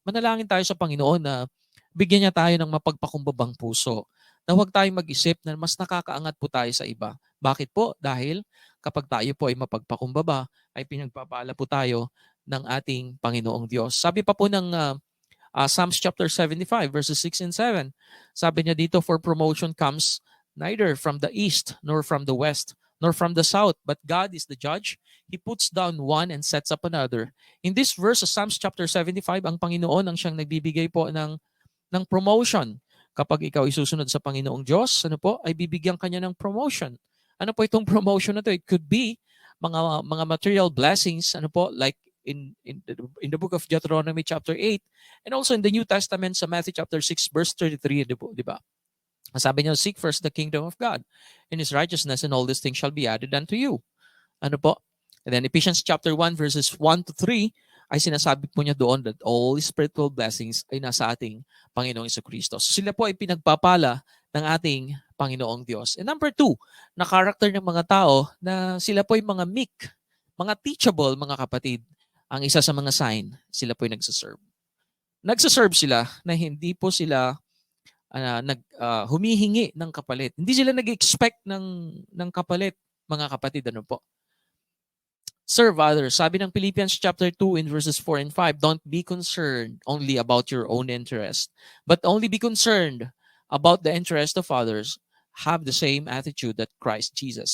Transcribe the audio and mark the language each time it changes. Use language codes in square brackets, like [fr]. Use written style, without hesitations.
[tl] Manalangin tayo sa Panginoon na bigyan niya tayo ng mapagpakumbabang puso. Na huwag tayong mag-isip na mas nakakaangat po tayo sa iba. Bakit po? Dahil kapag tayo po ay mapagpakumbaba, ay pinagpapala po tayo ng ating Panginoong Diyos. Sabi pa po ng Psalms chapter 75 verses 6 and 7. [en] Sabi niya dito, for promotion comes neither from the east nor from the west nor from the south, but God is the judge. He puts down one and sets up another. In this verse of Psalms chapter 75, [tl] ang Panginoon ang siyang nagbibigay po ng promotion. Kapag ikaw isusunod sa Panginoong Diyos, ano po, ay bibigyan kanya ng promotion. Ano po itong promotion na to? [en] It could be [tl] mga material blessings, ano po, like in the book of Deuteronomy chapter 8, and also in the New Testament sa Matthew chapter 6 verse 33, di ba? [en] Sabi niya, seek first the kingdom of God and His righteousness, and all these things shall be added unto you. [tl] Ano po? And then Ephesians chapter 1 verses 1 to 3 ay sinasabi po niya doon [en] that all spiritual blessings [tl] ay nasa ating Panginoong Jesucristo. So sila po ay pinagpapala ng ating Panginoong Diyos. And number 2, na character ng mga tao na sila po ay mga meek, mga teachable, mga kapatid. Ang isa sa mga sign, sila po ay nagsaserve. Nagsaserve sila na hindi po sila humihingi ng kapalit. Hindi sila nag-expect ng kapalit, mga kapatid. Ano po? [en] Serve others. [tl] Sabi ng [en] Philippians chapter 2 in verses 4 and 5, don't be concerned only about your own interest, but only be concerned about the interest of others. Have the same attitude that Christ Jesus.